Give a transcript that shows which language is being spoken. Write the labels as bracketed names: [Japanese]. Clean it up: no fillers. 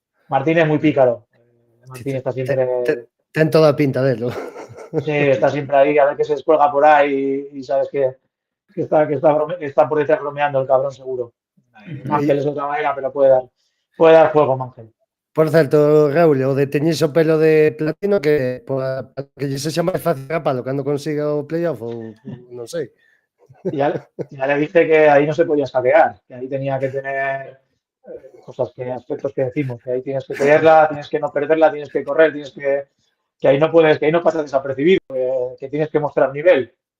[Spanish] Martín es muy pícaro. Sí, Martín está siempre. [Galician] ten toda pinta de él, ¿no? [Spanish] Sí, está siempre ahí, a ver que se descuelga por ahí y sabes que está por detrás bromeando el cabrón seguro. Mangel es de otra manera, pero puede dar juego, Mangel. [Galician] Por certo, Raúl, o de teñirse o pelo de platino que para que lle sexa máis fácil rapalo cando consiga o playoff ou non sei. [Spanish] Ya le dije que ahí no se podía escaquear, que ahí tenía que tener aspectos que decimos, que ahí tienes que tenerla, tienes que no perderla, tienes que correr, que ahí no puedes, que ahí no pasas desapercibido, que tienes que mostrar nivel.